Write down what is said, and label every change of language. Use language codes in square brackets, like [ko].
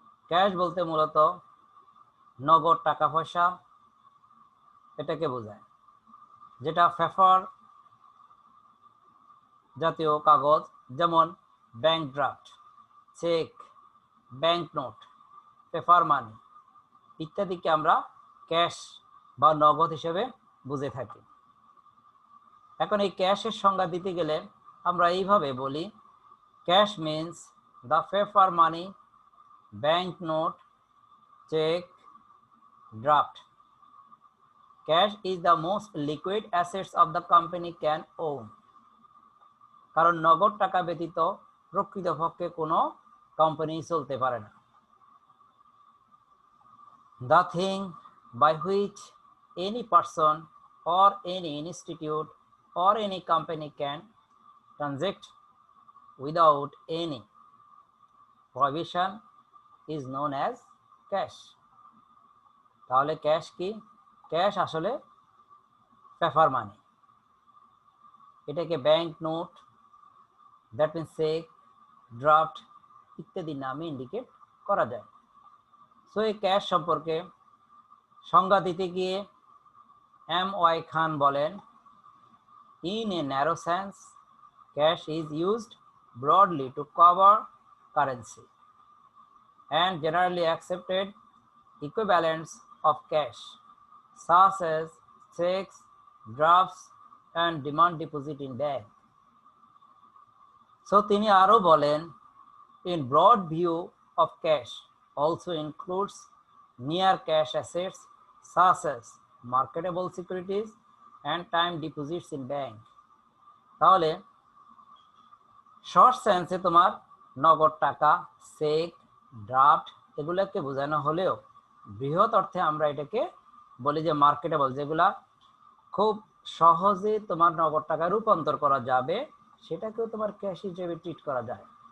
[bn] Cash বলতে মূলত নগদ টাকা পয়সা এটাকে বোঝায়, যেটা পেপার জাতীয় কাগজ, যেমন bank draft, check, bank note, paper মানি ইত্যাদিকে আমরা ক্যাশ বা নগদ হিসেবে বুঝে থাকি। এখন এই ক্যাশের সংজ্ঞা দিতে গেলে আমরা এইভাবে বলি, [en] Cash means the paper money, bank note, check, draft. Cash is the most liquid assets of the company can own. [bn] কারণ নগদ টাকা ব্যতীত প্রকৃতপক্ষে কোনো কোম্পানি চলতে পারে না। [en] The thing by which any person or any institute or any company can transact without any prohibition is known as cash. [bn] তাহলে ক্যাশ কি? ক্যাশ আসলে পেপার মানি, এটাকে bank note, [en] that means [bn] check, draft ইত্যাদি নামে indicate করা যায়। So এই cash সম্পর্কে সংজ্ঞা দিতে গিয়ে M.Y. [en] খান বলেন, in a narrow sense, cash is used broadly to cover currency and generally accepted equivalents of cash, such as checks, drafts, and demand deposit in bank. So [bn] তিনি আরো বলেন, [en] in broad view of cash also includes near cash assets such as marketable securities and time deposits in bank. [bn] তাহলে short সেন্সে তোমার নগদ টাকা, check, draft এগুলোকে বোঝানো হলেও বৃহৎ অর্থে আমরা এটাকে বলি যে মার্কেটেবল, যেগুলা খুব সহজে তোমার নগদ টাকায় রূপান্তর করা যাবে, সেটাকেও তোমার ক্যাশ হিসেবে ট্রিট করা যায়।